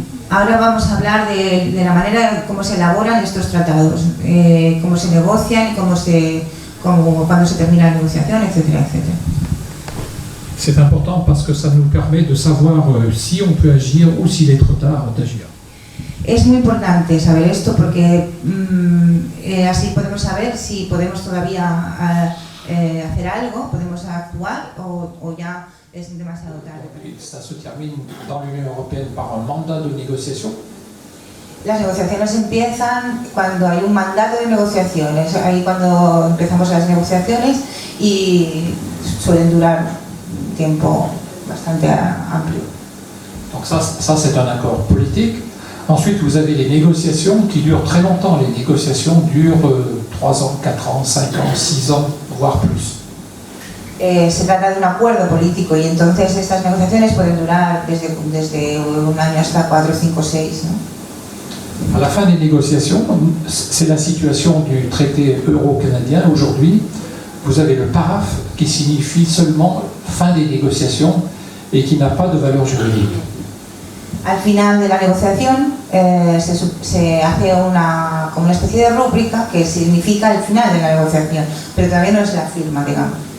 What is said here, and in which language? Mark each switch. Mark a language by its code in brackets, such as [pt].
[es] Ahora vamos a hablar de la manera como se elaboran estos tratados, cómo se negocian y cuando se termina la negociación, etcétera, etcétera. [fr] C'est important parce que ça nous permet de savoir si on peut agir ou s'il est trop tard d'agir. [es] Es muy importante saber esto porque así podemos saber si podemos todavía hacer algo, podemos actuar o ya es demasiado tarde. [fr] Ça se termine dans l'Union européenne par un mandat de négociation. [es] Las negociaciones empiezan cuando hay un mandato de negociaciones, ahí cuando empezamos las negociaciones y suelen durar un tiempo bastante amplio. [fr] Donc ça c'est un accord politique. Ensuite, vous avez les négociations qui durent très longtemps. Les négociations durent 3 ans, 4 ans, 5 ans, 6 ans, voire plus. [es] Se trata de un acuerdo político y entonces estas negociaciones pueden durar desde un año hasta 4, 5, 6. ¿No? [fr] À la fin des négociations, c'est la situation du traité euro-canadien. Aujourd'hui, vous avez le paraphe qui signifie seulement fin des négociations et qui n'a pas de valeur juridique. [es] Al final de la negociación se hace como una especie de rúbrica que significa el final de la negociación, pero todavía no es la firma, digamos.